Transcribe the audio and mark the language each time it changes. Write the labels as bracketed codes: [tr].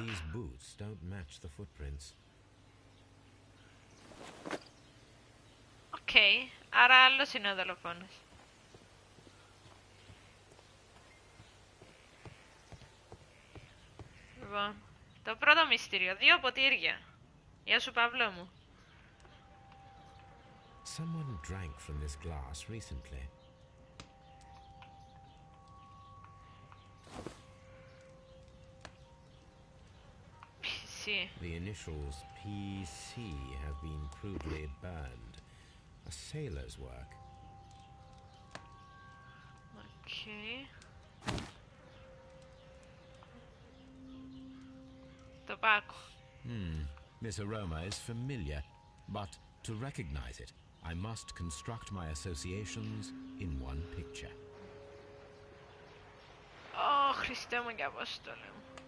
[en] These boots don't match the footprints. [el] Οκ. Άρα άλλος είναι ο δολοφόνος. Λοιπόν. Το πρώτο μυστήριο. 2 ποτήρια. Γεια σου, Παύλο μου. [en] Someone drank from this glass recently. PC. The initials PC have been crudely burned. A sailor's work. Okay. Tobacco. This aroma is familiar, but to recognize it, I must construct my associations in one picture. [el] Ω, Χριστέ μου και Απόστολε μου.